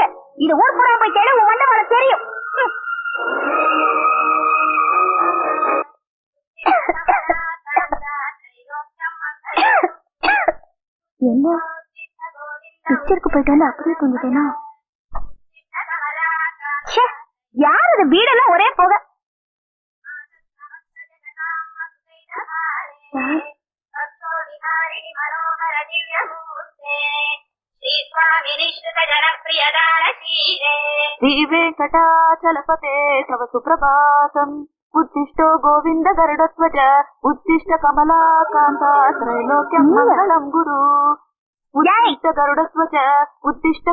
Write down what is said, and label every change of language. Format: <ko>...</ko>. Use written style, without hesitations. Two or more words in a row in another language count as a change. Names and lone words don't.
<ta>இது ஊர் பூரா போய் கேளு, உன் வண்டவாள தெரியும். என்ன பிக்சருக்கு போயிட்டாலும் அப்படியே தூங்கிட்டேனா? யார் அது? வீடெல்லாம் ஒரே போக.</ta> <sa>श्री वेंकटाचलपते तव सुप्रभातम् उत्तिष्ठो गोविंद गरुडध्वज उत्तिष्ठ कमलाकान्ता त्रैलोक्यं मंगलम् गुरु उत्तिष्ठ गरुडध्वज उत्तिष्ठ</sa>